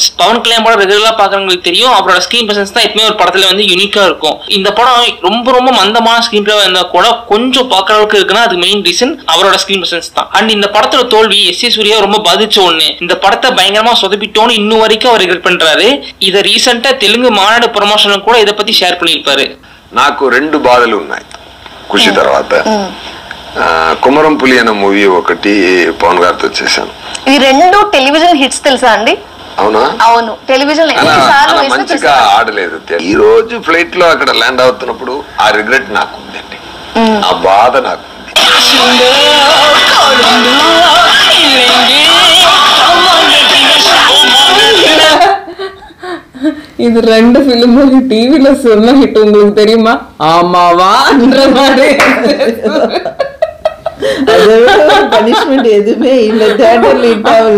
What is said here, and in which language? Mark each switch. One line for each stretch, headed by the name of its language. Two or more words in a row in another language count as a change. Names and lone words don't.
Tamil: பவன் கல்யாண் படம் ரெகுலரா பாக்குறவங்களுக்கு தெரியும், அவரோட
English: screen presence
Tamil: தான் எப்பவுமே ஒரு படத்துல வந்து யூனிக்கா இருக்கும். இந்த படம் ரொம்ப ரொம்ப மந்தமான
English: screen play
Tamil: இருந்தா கூட கொஞ்சம் பாக்குற அளவுக்கு இருக்குன்னா அது
English: main reason
Tamil: அவரோட
English: screen presence
Tamil: தான். அண்ட் இந்த படத்தோட தோல்வி எஸ்.ஏ. சூர்யா ரொம்ப பாதிச்ச ஒண்ணு. இந்த படத்தை பயங்கரமா சொதப்பிட்டோன்னு இன்னும் வரைக்கும் அவர் ரிக்ரெட் பண்றாரு. இதை ரீசெண்டா தெலுங்கு மாநாடு ப்ரமோஷன் கூட இதை பத்தி షేర్ பண்ணிருப்பாரு.
Telugu: నాకు 2 బాధలు ఉన్నాయి ఖుషి తర్వాత. కుమరం పులి అనే మూవీ ఒకటి పవన్ గారితో చేశాను. ఈ రెండు
English: television hits
Telugu: తెలుసా అండి? అవునా? అవును, టెలివిజన్ ఎన్నిసార్లు వేసినా ఇంకా ఆడలేదు. ఈ రోజు ఫ్లైట్ లో అక్కడ ల్యాండ్ అవుతున్నప్పుడు ఆ రిగ్రెట్ నాకు ఉందండి, ఆ బాధ నాకు ఉంది.
Tamil: இது 2 ஃபிலிம் டிவில சொன்ன ஹிட் உங்களுக்கு தெரியுமா? ஆமாவான்ற மாதிரி பனிஷ்மெண்ட் எதுவுமே இல்ல, தியேட்டர்ல ஹிட் ஆகல.